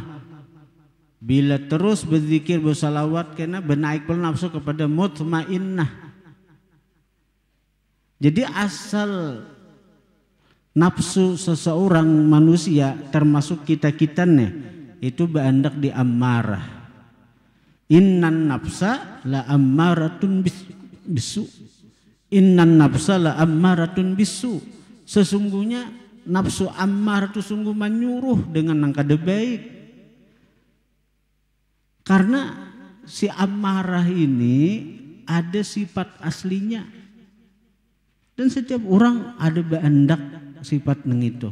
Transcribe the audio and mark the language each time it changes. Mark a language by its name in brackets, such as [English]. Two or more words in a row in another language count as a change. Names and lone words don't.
[Banjar] Bila terus berzikir, bersalawat, kena benaik pula nafsu kepada mutmainnah. Jadi asal nafsu seseorang manusia, termasuk kita nih, itu berandak di ammarah. [Arabic] إن النفس لأمارة بالسوء. إن النفس لأمارة بالسوء. [Banjar] Sesungguhnya nafsu ammar itu sungguh menyuruh dengan yang kada baik. Karena si ammarah ini ada sifat aslinya. Dan setiap orang ada beandak sifat neng itu.